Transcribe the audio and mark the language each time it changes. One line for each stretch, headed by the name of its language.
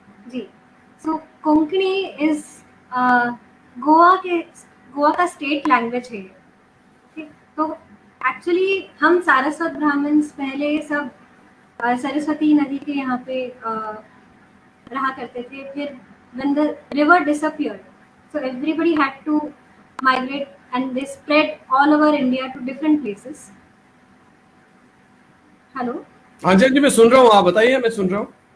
Hindi: जी।
English: So Konkani is Goa का state language है।
Hindi: ठीक, तो एक्चुअली हम सारस्वत ब्राह्मण्स पहले सब सरस्वती नदी के यहाँ पे रहा करते थे।
English: फिर when the river disappeared, so everybody had to migrate and they spread all over India to different places. Hello,
Hindi: हाँ जी जी, मैं सुन रहा हूँ, आप बताइए, मैं सुन रहा हूँ।